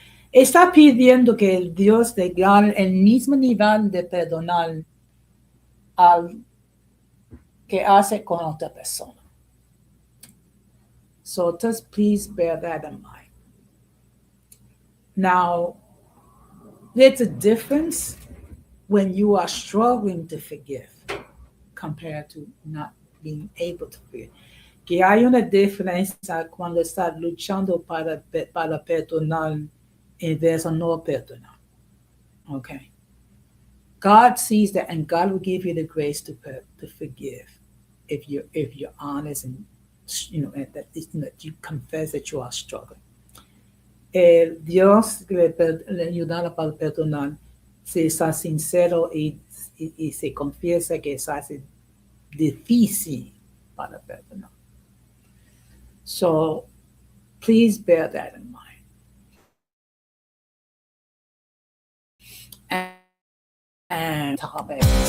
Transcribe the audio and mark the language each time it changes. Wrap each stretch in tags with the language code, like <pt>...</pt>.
<es>Está pidiendo que el Dios le gane el mismo nivel de perdonar al que hace con otra persona.</es> <en>So just please bear that in mind. Now, there's a difference when you are struggling to forgive compared to not being able to forgive.</en> <es>Que hay una diferencia cuando estás luchando para perdonar en vez de no perdonar.</es> <en>Okay. God sees that, and God will give you the grace to forgive if you're honest and and that you confess that you are struggling.</en> <es>Dios le ayudará para perdonar si está sincero y se confiesa que es así difícil para perdonar.</es> <en>So please bear that in mind. And topic.</en>